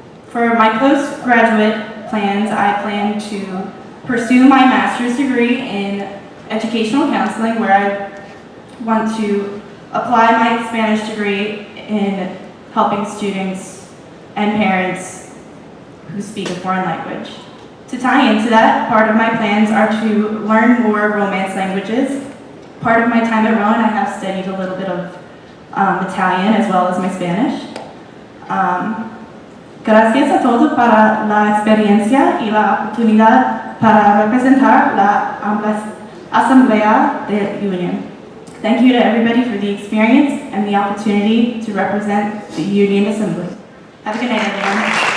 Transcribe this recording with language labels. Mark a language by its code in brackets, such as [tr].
[en] For my postgraduate plans, I plan to pursue my master's degree in educational counseling, where I want to apply my Spanish degree in helping students and parents who speak a foreign language. To tie into that, part of my plans are to learn more Romance languages. Part of my time at Rowan, I have studied a little bit of Italian as well as my Spanish. [es] Gracias a todos para la experiencia y la oportunidad para representar la Asamblea de Union. [en] Thank you to everybody for the experience and the opportunity to represent the Union Assembly. Have a good night, everyone.